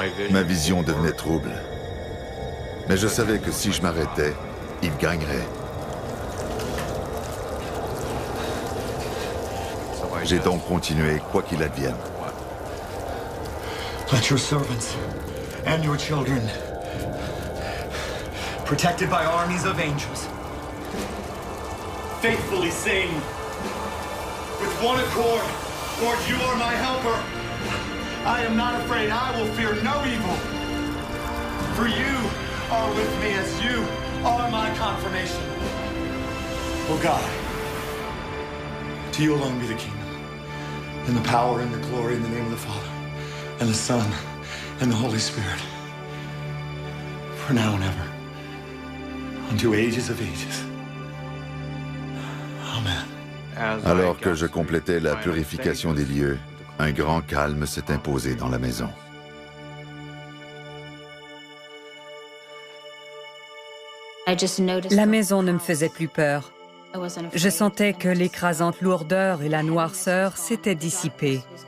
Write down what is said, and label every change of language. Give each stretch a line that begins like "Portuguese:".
French: Ma vision devenait trouble. Mais je savais que si je m'arrêtais, il gagnerait. J'ai donc continué, quoi qu'il advienne.
English: Let your servants and your children, protected by armies of angels, faithfully sing with one accord, Lord, you are my helper. I am not afraid, I will fear no evil. For you are with me as you are my confirmation. Oh God, to you alone be the kingdom, and the power and the glory in the name of the Father, and the Son, and the Holy Spirit, for now and ever, unto ages of ages. Amen.
French: Alors que je complétais la purification des lieux, un grand calme s'est imposé dans la maison. La maison ne me faisait plus peur. Je sentais que l'écrasante lourdeur et la noirceur s'étaient dissipées.